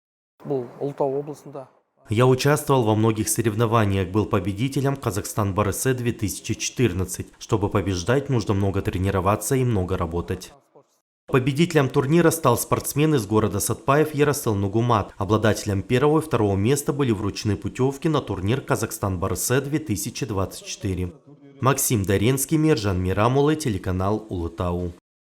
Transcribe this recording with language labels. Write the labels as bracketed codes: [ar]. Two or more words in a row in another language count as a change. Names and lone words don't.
[ru] Я участвовал во многих соревнованиях, был победителем Казахстан-Барысе 2014. Чтобы побеждать, нужно много тренироваться и много работать. Победителем турнира стал спортсмен из города Сатпаев Ярасыл Нугумат. Обладателем первого и второго места были вручены путевки на турнир Казахстан-Барысе 2024. Максим Даренский, Мержан Мирамулы, телеканал Улытау.